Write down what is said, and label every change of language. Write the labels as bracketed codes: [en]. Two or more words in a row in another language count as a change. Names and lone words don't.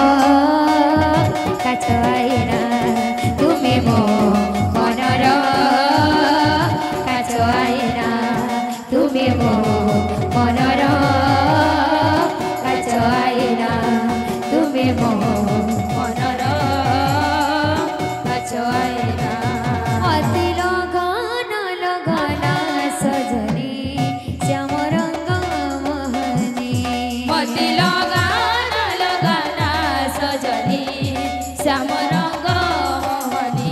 [as] কাচাইনা তুমি মো মনৰ কাচাইনা তুমি মো মনৰ কাচাইনা তুমি মো মনৰ কাচাইনা [hi] अति लगन लगना सजनी श्याम रंग मोहनी मति लगाना लगाना सजनी श्याम रंग मोहनी